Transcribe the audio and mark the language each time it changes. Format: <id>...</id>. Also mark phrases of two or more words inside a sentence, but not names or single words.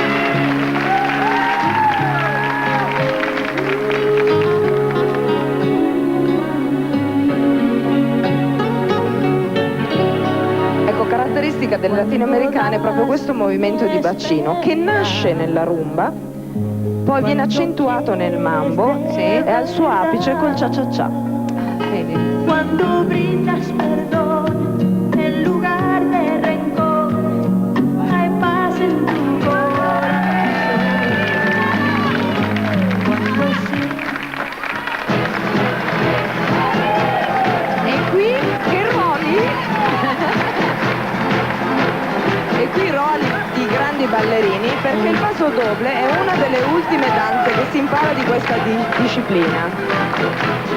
<it>Caratteristica delle latinoamericane è proprio questo movimento di bacino che nasce nella rumba, poi viene accentuato nel mambo e al suo apice col cha-cha-cha. Vedi?</it> <es>Quando brindas perdón en lugar de rencor, hay paz en tu corazón. Cuando sí.</es> <it>E qui che ruoli? E qui ruoli i grandi ballerini perché il paso doble è una delle ultime danze che si impara di questa disciplina.</it>